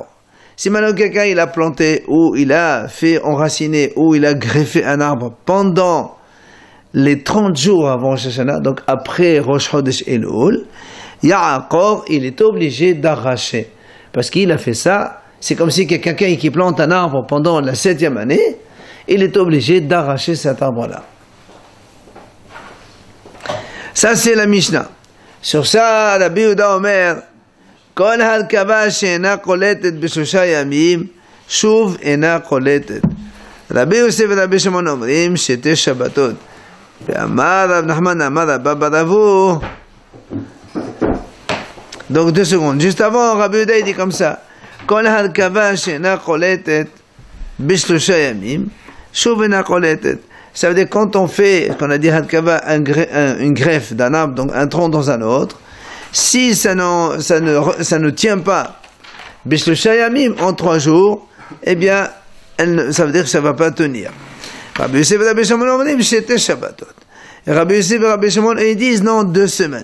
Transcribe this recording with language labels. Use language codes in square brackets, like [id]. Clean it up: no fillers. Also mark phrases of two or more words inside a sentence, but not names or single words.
[fr] Si maintenant quelqu'un il a planté ou il a fait enraciner ou il a greffé un arbre pendant les 30 jours avant Rosh Hashanah, donc après Rosh Chodesh Elul, Yaakov il est obligé d'arracher. Parce qu'il a fait ça, c'est comme si quelqu'un qui plante un arbre pendant la 7e année, il est obligé d'arracher cet arbre-là. Ça c'est la Mishnah. Sur ça, [he] רבי יהודה אומר, כל הרכבה שאינה קולטת בשלושה ימים, שוב אינה קולטת. רבי יוסף ורבי שמעון אומרים שתי שבתות. ואמר רב נחמן אמר רבא בר אבו. [fr] Donc 2 secondes. Juste avant, Rabbi Yehuda dit comme ça. [he] כל הרכבה שאינה קולטת בשלושה ימים, שוב אינה קולטת. [fr] Ça veut dire quand on fait, qu'on a dit harkava, une greffe d'un arbre, donc un tronc dans un autre, si ça ne tient pas [he] בשלושה ימים [fr] en 3 jours, eh bien, ça veut dire que ça ne va pas tenir. Rabbi Yosef et Rabbi Shimon ont dit c'était Shabbatot. Et Rabbi Yosef et Rabbi Shimon ils disent non, 2 semaines.